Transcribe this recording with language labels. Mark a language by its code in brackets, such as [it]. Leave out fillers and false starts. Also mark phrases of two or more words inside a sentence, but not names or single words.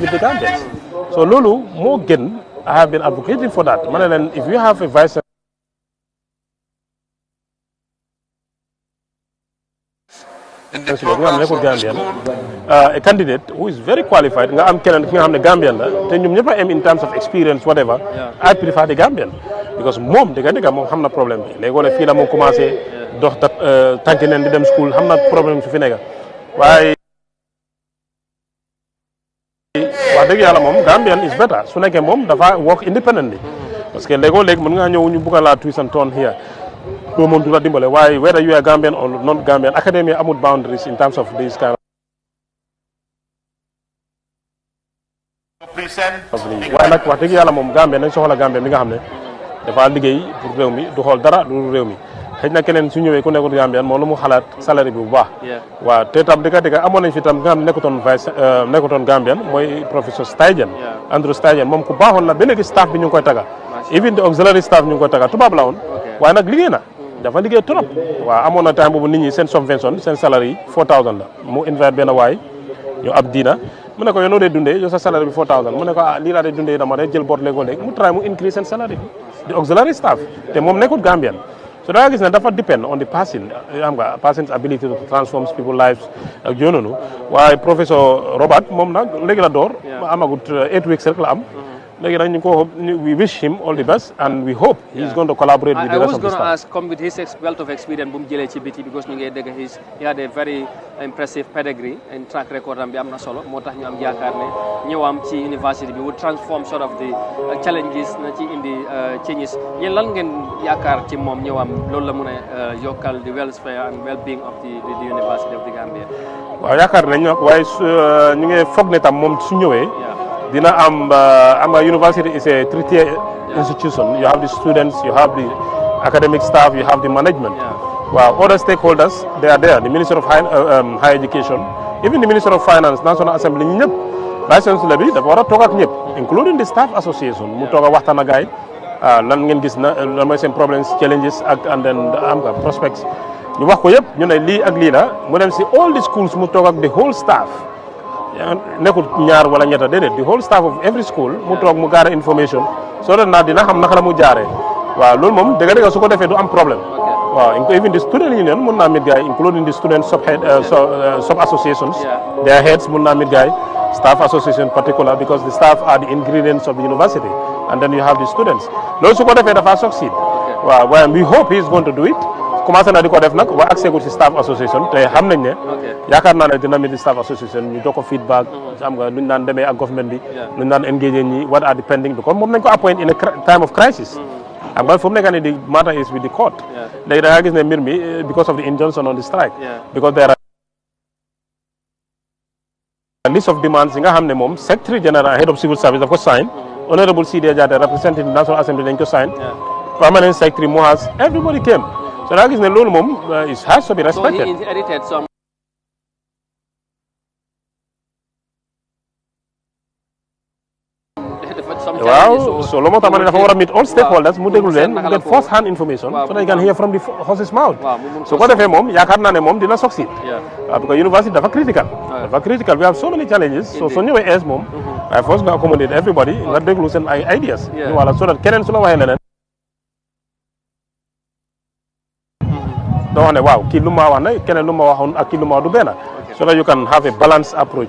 [en] with the Gambians so [wo] loolu moo gën [en] I have been advocating for that [wo] ma ne leen [en] if you have a vice [wo] chancellor nga xam ne nekkul Gambian [en] a candidate who is very qualified [wo] nga am keneen ki nga xam ne Gambian la te ñoom ñëpp a am [en] in terms of experience whatever I prefer the Gambian because [wo] moom dëgg moom xam na problème bi léegi fii la moom commencé dox tànk neen di dem school xam na problème su fi nekk waaye wax dëgg yàlla moom [en] Gambian is better [wo] su nekkee moom dafa [en] work independently [fr] parce que [wo] léegi mën nga ñëw ñu bugg a laa [en] twist and turn here [wo] doo moom du la dimbale waaye [en] whether you are Gambian or not Gambian academy [wo] amul boundaries [en] in terms of this kind of [wo] waaye nag wax dëgg yàlla moom Gambian nañ soxla Gambian bi nga xam ne dafa liggéey pour réew mi du xool dara lu réew mi xëy na keneen su ñëwee ku nekkul Gambian moom lu mu xalaat salaire bi bu baax waaw te tam dëgg amoon nañ fi tam nga xam ne nekkutoon Gambian mooy professeur Stajen Andrew Stajen moom ku baaxoon la ba léegi staff bi ñu ngi koy taga [en] even the auxiliary staff [wo] ñu ngi koy taga tubaab la woon waaye nag liggéey na dafa liggéey trop waaw amoon na time boobu nit ñi seen subvention seen salaire yi 4000 la mu invite benn waay ñu ab diina mu ne ko yow noo dee dundee yow sa salaire bi 4000 mu ne ko lii laa dee dundee dama dee jël bor léegi mu try mu increase seen salaire bi [en] the auxiliary staff [wo] te moom nekkul Gambian so da nga gis ne dafa [en] depend on the person [wo] xam nga [en] person's ability to transform people's lives [wo] ak yooyu noonu waaye professeur Robert moom nag léegi la door amagut 8 weeks rek la am léegi nag [en] we wish him all the best and we hope he's going to collaborate with the rest of the staff. I was going to ask, come with his wealth of experience [wo] bu mu jëlee ci biti [en] because [wo] ñu ngi dégg [en] he had a very impressive pedigree and track record [wo] am bi am na solo moo tax ñu am yaakaar ne ñëwam ci university bi [en] would transform sort of the challenges [wo] na ci indi [en] changes [wo] yéen lan ngeen yaakaar ci moom ñëwam loolu la mun a yokkal [en] the welfare and well-being of the University of the Gambia. [wo] waaw yaakaar nañ nag waaye ñu ngi foog ne tam moom su ñëwee dina am [en] university is a three-tier institution. You have the students, you have the academic staff, you have the management. Wow, other stakeholders, they are there. The Minister of Higher Education, even the Minister of Finance, National Assembly, Vice Chancellor [wo] bi dafa war a toog ak ñëpp, [en] including the staff association. [wo] Mu toog a waxtaan ak gaay lan ngeen gis na lan mooy seen [en] problems, challenges [wo] ak [en] and then [wo] am nga prospects. Ñu wax ko yëpp ñu ne lii ak lii la mu dem si [en] all the schools [wo] mu toog ak [en] the whole staff. [wo] nekkul ñaar wala ñetta déedéet [en] the whole staff of every school [wo] mu toog mu gaara information soo doon naa dina xam naka la mu jaaree waaw loolu moom dëgg-dëgg su ko defee du am problème waaw [en] even the student union [wo] mun naa meet gaay [en] including the student sub associations their heads [wo] mun naa meet gaay [en] staff association particular because the staff are the ingredients of the university and then you have the students [wo] loolu su ko defee dafa succeed waaw waaye [en] we hope he is going to do it [wo] commencé na di ko def nag waa accès gu ci [en] staff association [wo] te xam nañ ne yaakaar naa ne dina meet [en] staff association [wo] ñu jox ko feedback xam nga nuñ naan demee ak government bi nuñ naan engagé ñi [en] what are the pending because [wo] moom nañ ko appoint [en] in a time of crisis [wo] xam nga fu mu nekk nii [en] the matter is with the court [wo] léegi da nga gis ne mbir mi [en] because of the injunction on the strike because there are list of demands [wo] yi nga xam ne moom [en] secretary general head of civil service [wo] daf ko [en] sign honorable Sidia Jatta representing the National Assembly [wo] dañ ko [en] sign permanent secretary Mohas everybody came [wo] so da nga gis ne loolu moom [en] it has to be respected. So he inherited some [wo] waaw so loolu moo tax ma ne dafa war a meet [en] all stakeholders [wo] mu déglu leen mu [en] get first hand information so they can hear from the horse's mouth [wo] su ko defee moom yaakaar naa ne moom dina succeed because university dafa critical [en] we have so many challenges [wo] so ñëwee ees moom waaye first nga accommodate everybody nga déglu seen ay ideas wala [en] so that [wo] keneen su la waxee leneen doo wax ne waaw kii lu ma wax ne keneen lu ma waxoon ak kii lu ma wax du benn [en] so that you can have a balanced approach.